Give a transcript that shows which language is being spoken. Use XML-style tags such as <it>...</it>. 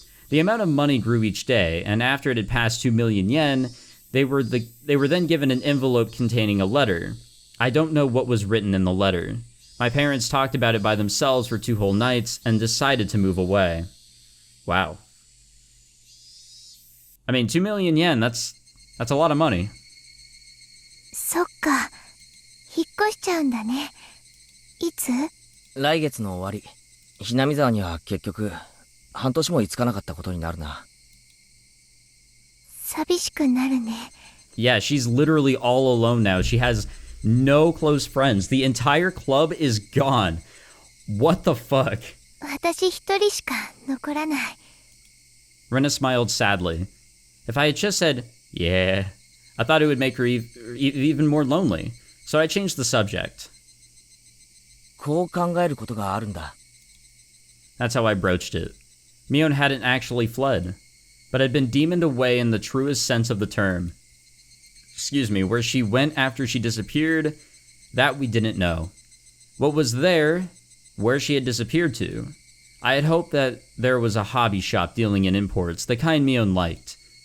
<en>The amount of money grew each day, and after it had passed 2 million yen, they were then given an envelope containing a letter. I don't know what was written in the letter. My parents talked about it by themselves for 2 whole nights and decided to move away. Wow. I mean, 2 million yen, that's a lot of money.</en> <ja>引っ越しちゃうんだね。いつ？来月の終わり。 Hinamizawaには結局、半年も居つかなかったことになるな。寂しくなるね。</ja> <en>Yeah, she's literally all alone now. She has no close friends. The entire club is gone. What the fuck?</en> <ja>私一人しか残らない。</ja> <en>Rena smiled sadly. If I had just said, yeah, I thought it would make her even more lonely. So I changed the subject.</en> <ja>こう考えることがあるんだ。</ja> <en>That's how I broached it. Mion hadn't actually fled, but had been demoned away in the truest sense of the term. Excuse me, where she went after she disappeared, that we didn't know. What was there, where she had disappeared to, I had hoped that there was a hobby shop dealing in imports, the kind Mion liked.</en>